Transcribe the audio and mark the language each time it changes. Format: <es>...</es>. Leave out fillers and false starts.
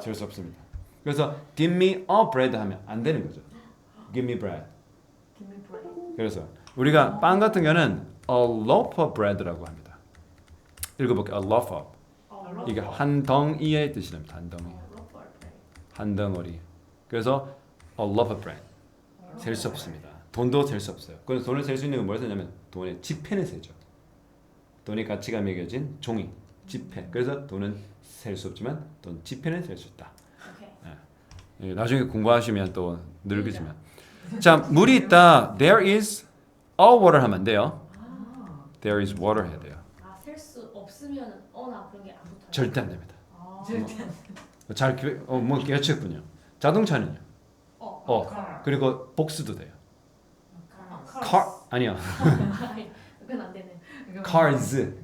<ko>셀 수 없습니다. 그래서</ko> <en>give me a bread</en> <ko>하면 안 되는 거죠.</ko> <en>give me bread. Give me bread.</en> <ko>그래서 우리가 빵 같은 경우는</ko> <en>a loaf of bread</en> <ko>라고 합니다. 읽어볼게요.</ko> <en>a loaf of.</en> <ko>이게 한 덩이의 뜻이랍니다. 한 덩이. 한 덩어리. 그래서</ko> <en>a loaf of bread.</en> <ko>셀 수 없습니다. 돈도 셀 수 없어요. 그래서 돈을 셀 수 있는 건 뭘 세냐면 돈의 지폐는 세죠. 돈의 가치가 매겨진 종이, 지폐. 그래서 돈은 셀 수 없지만 돈 지폐는 셀 수 있다. 오케이. 예, 나중에 공부하시면 또 늘으시면. 자, 물이 있다.</ko> <en>There is a water</en> <ko>하면 안 돼요.</ko> <en>There is water</en> <ko>해야 돼요. 셀 수 없으면 어나 그런 게 안 붙어요. 절대 안 됩니다. 절대. 뭐 깨우쳤군요. 자동차는요.</ko> <en>car.</en> <ko>그리고 복수도 돼요.</ko> <en>car.</en> <ko>car 아니요. 그건 안 되네.</ko> <en>cars.</en>